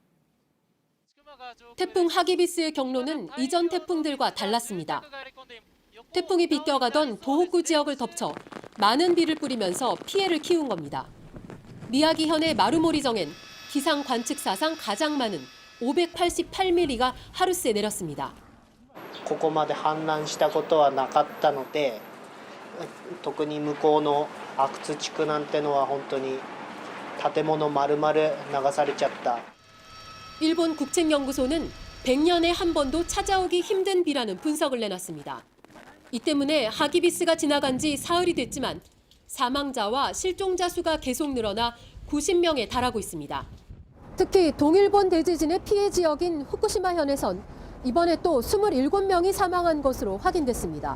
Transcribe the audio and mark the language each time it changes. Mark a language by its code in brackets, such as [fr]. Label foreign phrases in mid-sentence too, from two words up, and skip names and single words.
[ko] 태풍 하기비스의 경로는 이전 태풍들과 달랐습니다. 태풍이 비껴가던 도호쿠 지역을 덮쳐 많은 비를 뿌리면서 피해를 키운 겁니다. 미야기현의 마루모리정엔 기상 관측 사상 가장 많은 588mm가 하루 새 내렸습니다. [ja] ここまで氾濫したことはなかったので、特に向こうの阿久津地区なんてのは本当に建物丸々流されちゃった。 [ko] 일본 국책연구소는 100년에 한 번도 찾아오기 힘든 비라는 분석을 내놨습니다. 이 때문에 하기비스가 지나간 지 사흘이 됐지만 사망자와 실종자 수가 계속 늘어나 90명에 달하고 있습니다. 특히 동일본 대지진의 피해 지역인 후쿠시마현에선 이번에 또 27명이 사망한 것으로 확인됐습니다.